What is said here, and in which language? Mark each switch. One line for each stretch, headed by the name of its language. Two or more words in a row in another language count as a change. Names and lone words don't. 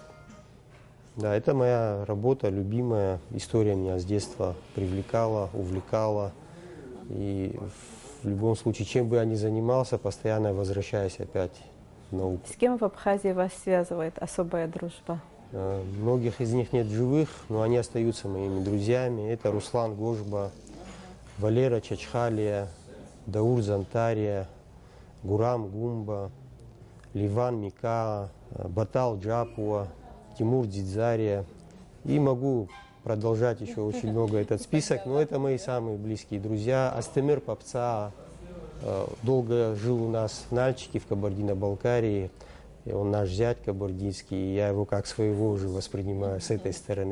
Russian: Да, это моя работа, любимая. История меня с детства привлекала, увлекала. И в любом случае, чем бы я ни занимался, постоянно возвращаюсь опять в науку. С кем в Абхазии вас связывает особая дружба? Многих из них нет живых, но они остаются моими друзьями. Это Руслан Гожба, Валера Чачхалия, Даур Зантария, Гурам Гумба, Ливан Микаа, Батал Джапуа, Тимур Дзидзария. И могу продолжать еще очень много этот список, но это мои самые близкие друзья. Астемир Папца долго жил у нас в Нальчике, в Кабардино-Балкарии. Он наш зять кабардинский, и я его как своего уже воспринимаю с этой стороны.